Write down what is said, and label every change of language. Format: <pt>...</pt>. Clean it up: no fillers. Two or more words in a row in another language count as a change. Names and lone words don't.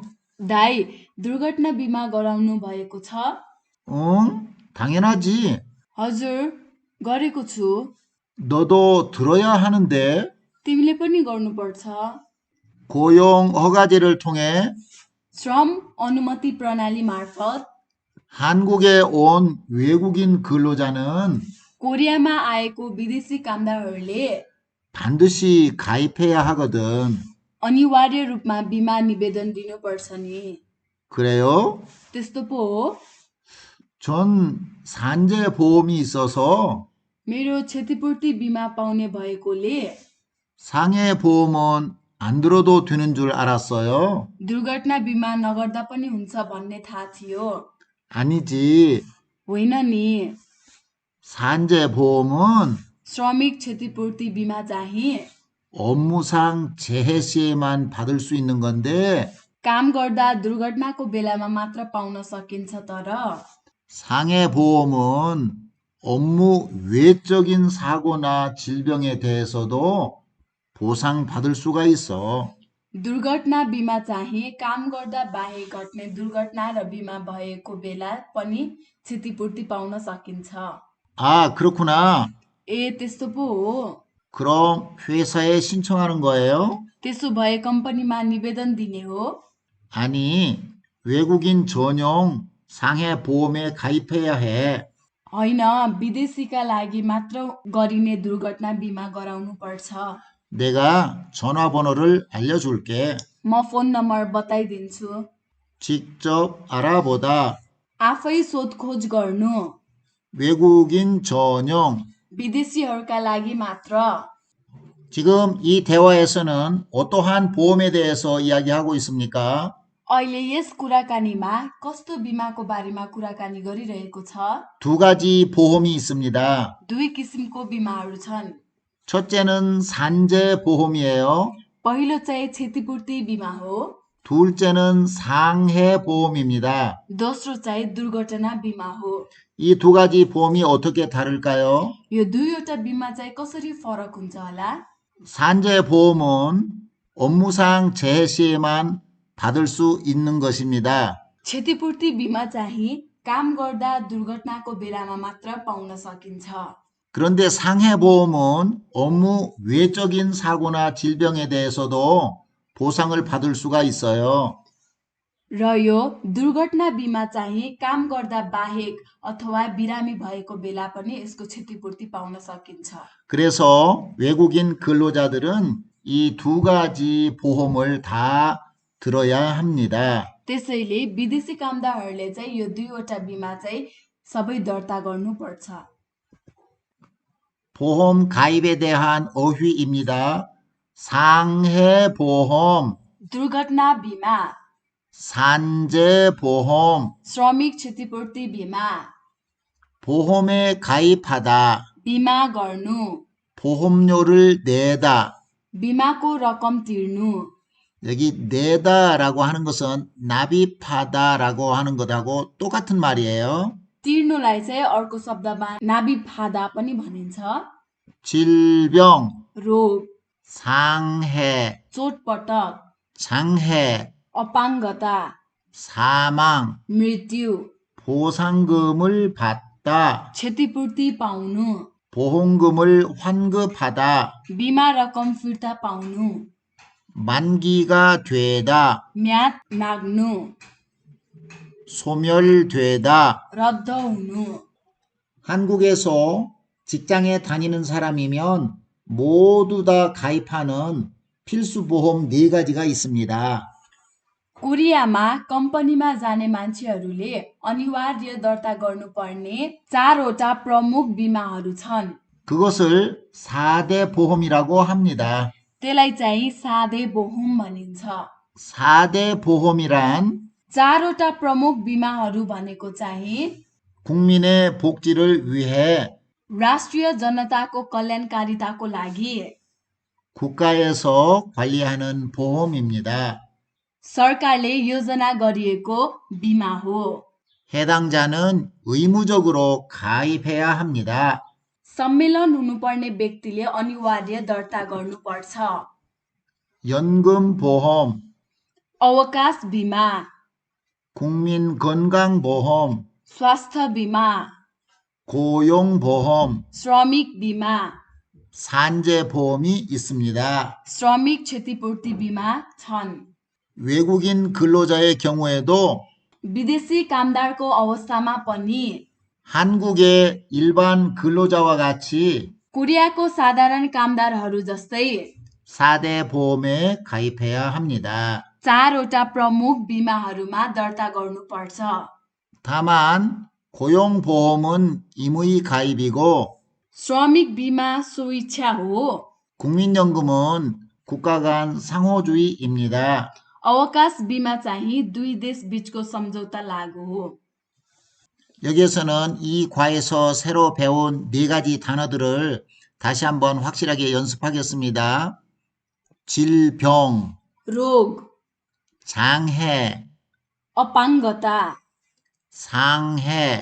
<ne>दाइ, दुर्घटना बिमा गराउनु भएको छ?</ne> <ko>응, 당연하지.</ko> <ne>हजुर, गरेको छु।</ne> <ko>너도 들어야 하는데</ko> <ne>तिमीले पनि गर्नुपर्छ।</ne> <ko>고용 허가제를 통해</ko> <ne>श्रम अनुमति प्रणाली मार्फत</ne> <ko>한국에 온 외국인 근로자는</ko> <ne>कोरियामा आएको विदेशी कामदारहरूले</ne> <ko>반드시 가입해야 하거든.</ko> <ne>अनिवार्य रूपमा बिमा निवेदन दिनुपर्छ नि।</ne> <ko>그래요?</ko> <ne>त्यस्तो पो हो?</ne> <ko>전 산재보험이 있어서</ko> <ne>मेरो क्षतिपूर्ति बिमा पाउने भएकोले</ne> <ko>상해보험은 안 들어도 되는 줄 알았어요.</ko> <ne>दुर्घटना बिमा नगर्दा पनि हुन्छ भन्ने थाहा थियो।</ne> <ko>아니지.</ko> <ne>होइन नि,</ne> <ko>산재보험은</ko> <ne>श्रमिक क्षतिपूर्ति बिमा चाहिँ</ne> <ko>업무상 재해 시에만 받을 수 있는 건데</ko> <ne>काम गर्दा दुर्घटनाको बेलामा मात्र पाउन सकिन्छ। तर</ne> <ko>상해보험은 업무 외적인 사고나 질병에 대해서도 보상받을 수가 있어.</ko> <ne>दुर्घटना बिमा चाहिँ काम गर्दा बाहेक घट्ने दुर्घटना र बिमा भएको बेला पनि क्षतिपूर्ति पाउन सकिन्छ।</ne> <ko>아, 그렇구나.</ko> <ne>ए त्यस्तो पो हो।</ne> <ko>그럼 회사에 신청하는 거예요?</ko> <ne>त्यसो भए कम्पनीमा निवेदन दिने हो?</ne> <ko>아니, 외국인 전용 상해 보험에 가입해야 해.</ko> <ne>होइन, विदेशीका लागि मात्र गरिने दुर्घटना बिमा गराउनु पर्छ।</ne> <ko>내가 전화번호를 알려줄게.</ko> <ne>म फोन नम्बर बताइदिन्छु।</ne> <ko>직접 알아보다.</ko> <ne>आफै सोधखोज गर्नु।</ne> <ko>외국인 전용.</ko> <ne>विदेशीहरूका लागि मात्र।</ne> <ko>지금 이 대화에서는 어떠한 보험에 대해서 이야기하고 있습니까?</ko> <ne>अहिले यस कुराकानीमा कस्तो बिमाको बारेमा कुराकानी गरिरहेको छ?</ne> <ko>두 가지 보험이 있습니다.</ko> <ne>दुई किसिमको बिमाहरू छन्।</ne> <ko>첫째는 산재 보험이에요.</ko> <ne>पहिलो चाहिँ क्षतिपूर्ति बिमा हो।</ne> <ko>둘째는 상해 보험입니다.</ko> <ne>दोस्रो चाहिँ दुर्घटना बिमा हो।</ne> <ko>이 두 가지 보험이 어떻게 다를까요?</ko> <ne>यो दुईवटा बिमा चाहिँ कसरी फरक हुन्छ होला?</ne> <ko>산재 보험은 업무상 재해 시에만 받을 수 있는 것입니다.</ko> <ne>क्षतिपूर्ति बिमा चाहिँ काम गर्दा दुर्घटनाको बेलामा मात्र पाउन सकिन्छ।</ne> <ko>그런데 상해 보험은 업무 외적인 사고나 질병에 대해서도 보상을 받을 수가 있어요.</ko> <ne>र यो दुर्घटना बिमा चाहिँ काम गर्दा बाहेक अथवा बिरामी भएको बेला पनि यसको क्षतिपूर्ति पाउन सकिन्छ।</ne> <ko>그래서 외국인 근로자들은 이 두 가지 보험을 다 들어야 합니다.</ko> <ne>त्यसैले विदेशी कामदारहरूले चाहिँ यो दुईवटा बिमा चाहिँ सबै दर्ता गर्नुपर्छ।</ne> <ko>보험 가입에 대한 어휘입니다. 상해 보험,</ko> <ne>दुर्घटना बिमा,</ne> <ko>산재 보험,</ko> <ne>श्रमिक क्षतिपूर्ति बिमा,</ne> <ko>보험에 가입하다,</ko> <ne>बिमा गर्नु,</ne> <ko>보험료를 내다.</ko> <ne>बिमाको रकम तिर्नु।</ne> <ko>여기 내다라고 하는 것은 납입하다라고 하는 것하고 똑같은 말이에요.</ko> <ne>तिर्नुलाई चाहिँ अर्को शब्दमा नाबिफादा पनि भनिन्छ।</ne> <ko>질병,</ko> <ne>रोग,</ne> <ko>상해,</ko> <ne>चोटपटक,</ne> <ko>장해,</ko> <ne>अपाङ्गता,</ne> <ko>사망,</ko> <ne>मृत्यु,</ne> <ko>보상금을 받다,</ko> <ne>क्षतिपूर्ति पाउनु,</ne> <ko>보험금을 환급하다,</ko> <ne>बिमा रकम फिर्ता पाउनु,</ne> <ko>만기가 되다,</ko> <ne>म्याद नाग्नु,</ne> <ko>소멸되다.</ko> <ne>रद्द हुनु।</ne> <ko>한국에서 직장에 다니는 사람이면 모두 다 가입하는 필수 보험 4가지가 있습니다.</ko> <ne>कोरियामा कम्पनीमा जाने मान्छेहरूले अनिवार्य दर्ता गर्नुपर्ने 4वटा प्रमुख बिमाहरू छन्।</ne> <ko>그것을 4대 보험이라고 합니다.</ko> <ne>त्यसलाई चाहिँ</ne> <ko>사대 보험</ko> <ne>भनिन्छ।</ne> <ko>4대 보험이란</ko> <ne>4वटा प्रमुख बिमाहरू भनेको चाहिँ</ne> <ko>국민의 복지를 위해</ko> <ne>राष्ट्रिय जनताको कल्याणकारिताको लागि</ne> <ko>국가에서 관리하는 보험입니다.</ko> <ne>सरकारले योजना गरिएको बिमा हो।</ne> <ko>해당자는 의무적으로 가입해야 합니다.</ko> <ne>सम्मेलन हुनुपर्ने व्यक्तिले अनिवार्य दर्ता गर्नुपर्छ।</ne> <ko>연금보험,</ko> <ne>अवकाश बिमा,</ne> <ko>국민건강보험,</ko> <ne>स्वास्थ्य बिमा,</ne> <ko>고용보험,</ko> <ne>श्रमिक बिमा,</ne> <ko>산재보험이 있습니다.</ko> <ne>श्रमिक क्षतिपूर्ति बिमा छन्।</ne> <ko>외국인 근로자의 경우에도</ko> <ne>विदेशी कामदारको अवस्थामा पनि</ne> <ko>한국의 일반 근로자와 같이</ko> <ne>कोरियाको साधारण कामदारहरू जस्तै</ne> <ko>4대 보험에 가입해야 합니다.</ko> <ne>4वटा प्रमुख बिमाहरूमा दर्ता गर्नुपर्छ।</ne> <ko>다만 고용보험은 임의 가입이고</ko> <ne>श्रमिक बिमा स्वेच्छा हो।</ne> <ko>국민연금은 국가 간 상호주의입니다.</ko> <ne>अवकाश बिमा चाहिँ दुई देश बीचको सम्झौता लागू हो।</ne> <ko>여기에서는 이 과에서 새로 배운 4가지 단어들을 다시 한번 확실하게 연습하겠습니다. 질병,</ko> <ne>रोग,</ne> <ko>장해,</ko> <ne>अपाङ्गता,</ne> <ko>상해,</ko>